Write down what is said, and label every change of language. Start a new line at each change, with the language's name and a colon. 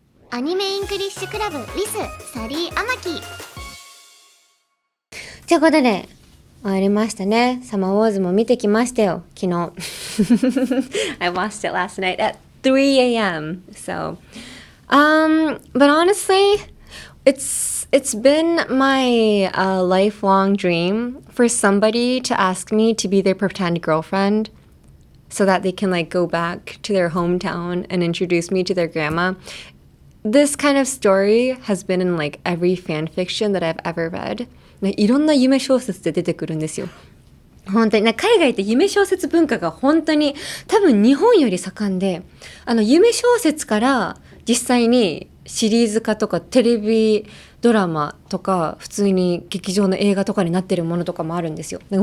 Japanese: アニメイングリッシュクラブ with サリーアマキ。ということで終わりましたね。サマーウォーズも見てきましたよ昨日。
English: I watched it last night at 3 a.m. So, but honestly, it's been my lifelong dream for somebody to ask me to be their pretend girlfriend, so that they can like go back to their hometown and introduce me to their grandma. This kind of story has been in like every fan fiction that I've ever read.
Japanese: いろんな夢小説で出てくるんですよ。本当に海外って夢小説文化が本当に多分日本より盛んで、夢小説から実際にシリーズ化とかテレビドラマとか普通に劇場の映画とかになってるものとかもあるんですよ。